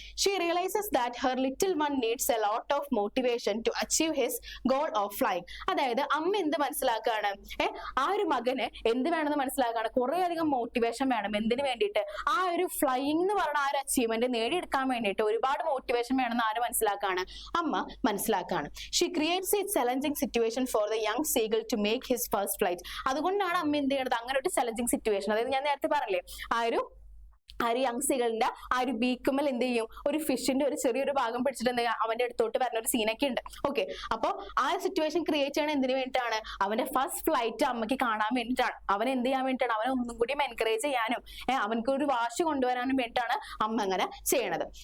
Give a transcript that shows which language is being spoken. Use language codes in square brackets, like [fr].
[en] She realises that her little one needs a lot of motivation to achieve his goal of flying. [ml] അതായത് അമ്മ എന്ത് മനസ്സിലാക്കുകയാണ്, ആ ഒരു മകന് എന്ത് വേണമെന്ന് മനസ്സിലാക്കുകയാണ്, കുറെ അധികം മോട്ടിവേഷൻ വേണം. എന്തിനു വേണ്ടിയിട്ട്, ആ ഒരു ഫ്ലൈയിങ് എന്ന് പറഞ്ഞ ആ ഒരു അച്ചീവ്മെന്റ് നേടിയെടുക്കാൻ വേണ്ടിയിട്ട് ഒരുപാട് മോട്ടിവേഷൻ വേണമെന്ന് ആര് മനസ്സിലാക്കുകയാണ്, അമ്മ മനസ്സിലാക്കുകയാണ്. [en] She creates a challenging situation for the young seagull to make his first flight. [ml] അതുകൊണ്ടാണ് അമ്മ എന്ത് ചെയ്യുന്നത്, അങ്ങനെ ഒരു ചലഞ്ചിങ് സിറ്റുവേഷൻ, അതായത് ഞാൻ നേരത്തെ പറഞ്ഞില്ലേ, ആ ഒരു യങ് സീഗിളിന്റെ ആ ഒരു ബീക്കുമ്മൽ എന്ത് ചെയ്യും, ഒരു ഫിഷിന്റെ ഒരു ചെറിയൊരു ഭാഗം പിടിച്ചിട്ട് എന്ത് അവന്റെ അടുത്തോട്ട് വരുന്ന ഒരു സീനൊക്കെ ഉണ്ട്. ഓക്കെ, അപ്പൊ ആ സിറ്റുവേഷൻ ക്രിയേറ്റ് ചെയ്യണ എന്തിനു വേണ്ടിയിട്ടാണ്, അവന്റെ ഫസ്റ്റ് ഫ്ലൈറ്റ് അമ്മയ്ക്ക് കാണാൻ വേണ്ടിയിട്ടാണ്, അവൻ എന്ത് ചെയ്യാൻ വേണ്ടിയിട്ടാണ്, അവനെ ഒന്നും കൂടി എൻകറേജ് ചെയ്യാനും അവനക്ക് ഒരു വാശി കൊണ്ടുവരാനും വേണ്ടിയിട്ടാണ് അമ്മ അങ്ങനെ ചെയ്യണത്.